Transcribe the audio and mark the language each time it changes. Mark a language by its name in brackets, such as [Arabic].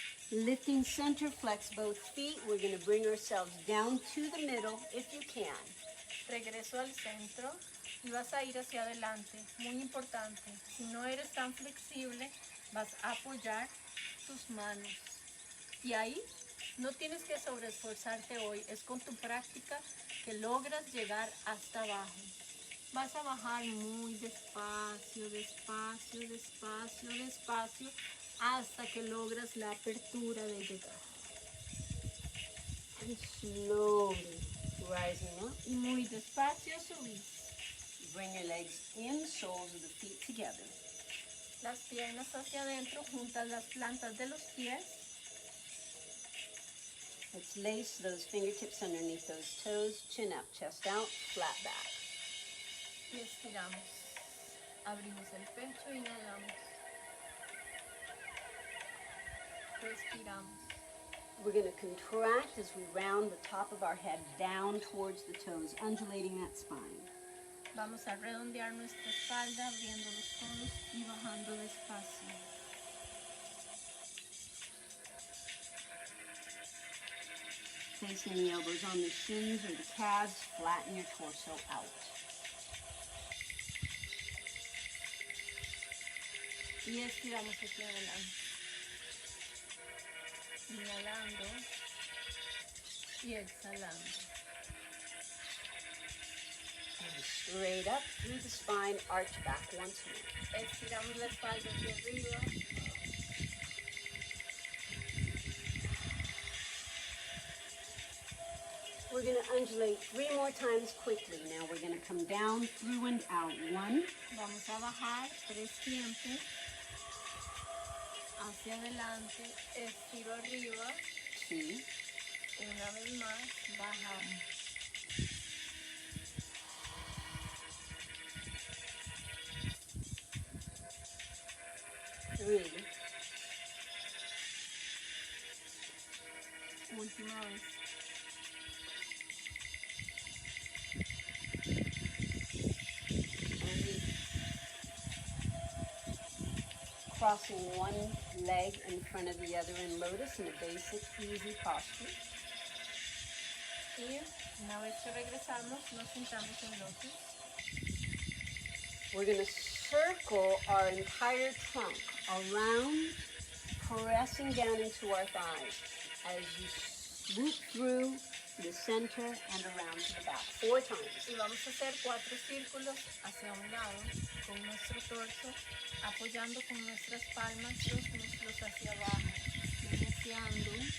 [English] Lifting center, flex both feet. We're going to bring ourselves down to the middle if you can. [Spanish] Regreso al centro y vas a ir hacia adelante. Muy importante. Si no eres tan flexible, vas a apoyar tus manos. Y ahí No tienes que sobreesforzarte hoy, es con tu práctica que logras llegar hasta abajo. Vas a bajar muy despacio, despacio, despacio, despacio, hasta que logras la apertura de llegar. [English] And slowly rising up. [Spanish] Y muy despacio subís. [English] Bring your legs in, soles of the feet together. [Spanish] Las piernas hacia adentro, juntas las plantas de los pies. [English] Let's lace those fingertips underneath those toes, chin up, chest out, flat back. [Spanish] Y estiramos. Abrimos el pecho, inhalamos. Respiramos. [English] We're going to contract as we round the top of our head down towards the toes, undulating that spine. [Spanish] Vamos a redondear nuestra espalda, abriendo los codos y bajando despacio. [English] Placing the elbows on the shins or the calves, flatten your torso out. [Spanish] Y estiramos hacia adelante. Inhalando y exhalando. [English] And straight up through the spine, arch back once more. [Spanish] Estiramos la espalda hacia arriba. [English] We're going to undulate 3 more times quickly. Now we're going to come down, through and out. 1, [Spanish] Vamos a bajar 3 tiempos. Hacia adelante, estiro arriba. [English] 2, [Spanish] Una vez más, bajamos. [English] 3, [Spanish] Última vez. [English] and we crossing one leg in front of the other in lotus in a basic, easy posture. [Spanish] Y una vez que regresamos, nos sentamos en lotus. [English] We're going to circle our entire trunk around, pressing down into our thighs as you swoop through the center and around to the back 4 times. [Spanish] Y vamos a hacer 4 círculos hacia un lado con nuestro torso, apoyando con nuestras palmas los muslos hacia abajo, iniciando.